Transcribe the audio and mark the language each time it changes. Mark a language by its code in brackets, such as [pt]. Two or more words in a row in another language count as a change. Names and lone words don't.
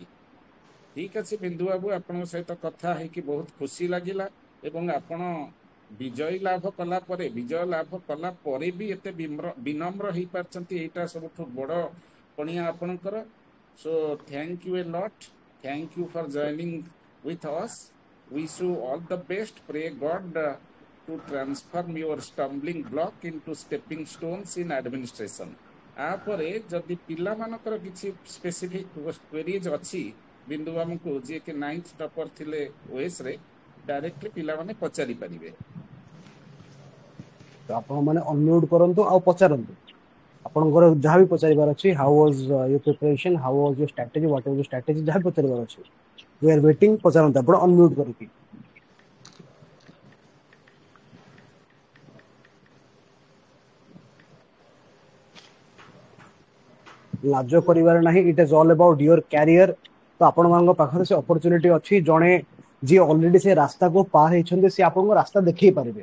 [or] ଠିକ ଅଛି ବିନ୍ଦୁ ବାବୁ, ଆପଣଙ୍କ ସହିତ କଥା ହେଇକି ବହୁତ ଖୁସି ଲାଗିଲା। ଏବଂ ଆପଣ ବିଜୟ ଲାଭ କଲା ପରେ ବି ଏତେ ବିନମ୍ର ହେଇପାରିଛନ୍ତି, ଏଇଟା ସବୁଠୁ ବଡ ପଣିଆ ଆପଣଙ୍କର। [en] so thank you a lot, thank you for joining with us. Wish you all the best. Pray God to transform your stumbling block into stepping stones in administration. [or] ଆପରେ ଯଦି ପିଲାମାନଙ୍କର କିଛି [en] specific queries [or] ଅଛି ବିନ୍ଦୁ ବାବୁଙ୍କୁ, ଯିଏ କି 9th ଟପର ଥିଲେ ଓଏସ ରେ, ଡାଇରେକ୍ଟଲି ପିଲାମାନେ ପଚାରି ପାରିବେ। ତ ଆପଣ ମାନେ ଅନମ୍ୟୁଟ କରନ୍ତୁ ଆଉ ପଚାରନ୍ତୁ ଆପଣଙ୍କର ଯାହା ବି ପଚାରିବାର ଅଛି। [en] how was your preparation, how was your strategy, what was your strategy, [or] ଯାହା ପଚାରିବାର ଅଛି [en] we are waiting, [or] ପଚାରନ୍ତୁ ଆପଣ ଅନମ୍ୟୁଟ କରିକି। ଲାଜ କରିବାର ନାହିଁ, [en] it is all about your career. [or] ତ ଆପଣମାନଙ୍କ ପାଖରେ ସେ ଅପରଚ୍ୟୁନିଟି ଅଛି, ଜଣେ ଯିଏ ଅଲରେଡି ସେ ରାସ୍ତାକୁ ପାର ହେଇଛନ୍ତି ସେ ଆପଣଙ୍କୁ ରାସ୍ତା ଦେଖେଇ ପାରିବେ।